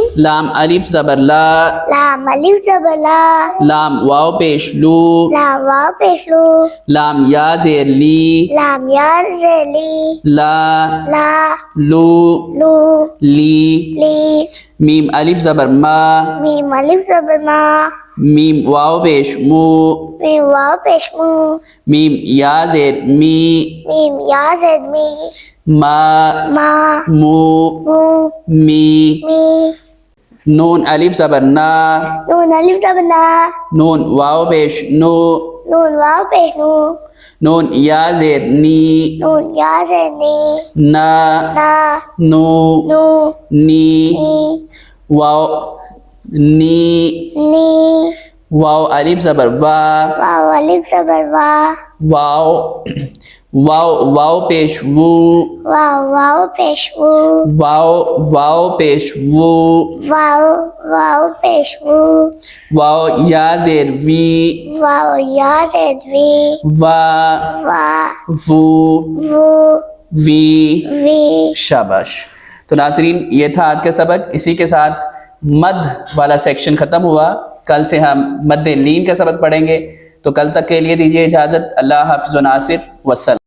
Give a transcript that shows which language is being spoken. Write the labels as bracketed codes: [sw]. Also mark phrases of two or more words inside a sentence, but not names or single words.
[ur] لام الف زبر لا، لام الف زبر لا، لام واو پیش لو، لام واو پیش لو، لام یا زیر لی، لام یا زیر لی، لا لا لو لو لی، لی، میم الف زبر ما، میم الف زبر ما، میم واو پیش مو، میم واو پیش مو، میم یا زیر می، میم یا زیر می، ما ما مو مو، می، می، نون الف زبر نا، نون الف زبر نا، نون واو پیش نو، نون واو پیش نو، نون یا زیر نی، نون یا زیر نی، نا نا نو نو، نی، نی، واو نی، نی، واو الف زبر وا، واو الف زبر وا، واو واو واو پیش وو، واو واو پیش وو، واو واو پیش وو، واو واو پیش وو، واو یا زیر وی، واو یا زیر وی، وا وا وو وو، وی۔ وی۔ شاباش۔ تو ناظرین، یہ تھا آج کا سبق۔ اسی کے ساتھ مد والا سیکشن ختم ہوا۔ کل سے ہم مد لین کا سبق پڑھیں گے۔ تو کل تک کے لیے دیجیے اجازت۔ اللہ حافظ و ناصر، والسلام۔